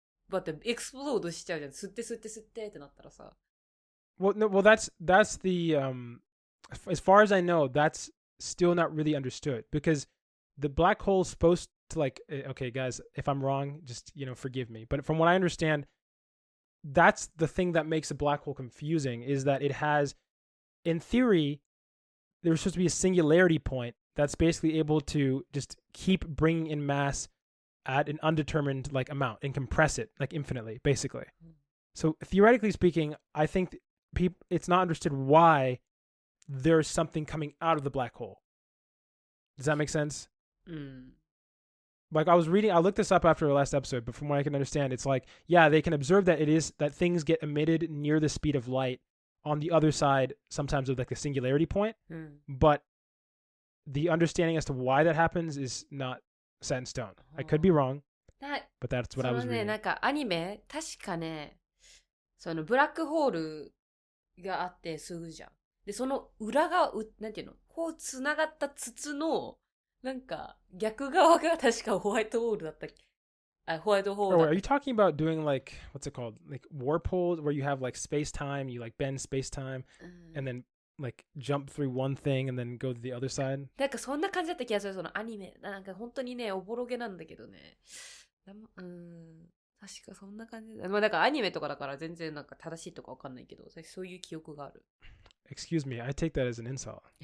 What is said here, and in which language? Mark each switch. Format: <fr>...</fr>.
<ja>だって、エクスプロードしちゃうじゃん。吸ってってなったらさ。</ja> <en>Well, that's the, as far as I know, that's still not really understood. Because the black hole is supposed to like, okay, guys, if I'm wrong, just, forgive me. But from what I understand, that's the thing that makes a black hole confusing, is that it has, in theory, there's supposed to be a singularity point that's basically able to just keep bringing in mass at an undetermined like amount and compress it like infinitely, basically. So theoretically speaking, I think it's not understood why there's something coming out of the black hole. Does that make sense? Like I looked this up after the last episode, but from what I can understand, it's like, yeah, they can observe that things get emitted near the speed of light on the other side, sometimes of like a singularity point, but the understanding as to why that happens is not set in stone. I could be wrong, but that's what I was reading.</en> <ja>なんかアニメ、確かね、ブラックホールがあってすぐじゃん。で、その裏側、なんていうの、こう繋がった筒の、なんか逆側が確かホワイトホールだったっけ？ホワイトホール。</ja> <en>Are you talking about doing like, what's it called? Like warp holes where you have like space time, you like bend space time, and then like jump through one thing and then go to the other side?</en> <ja>なんかそんな感じだった気がする、そのアニメ。なんか本当にね、おぼろげなんだけどね。確かそんな感じだ。まあだからアニメとかだから全然なんか正しいとかわかんないけど、そういう記憶がある。</ja> <en>Excuse me, I take that as an insult.</en>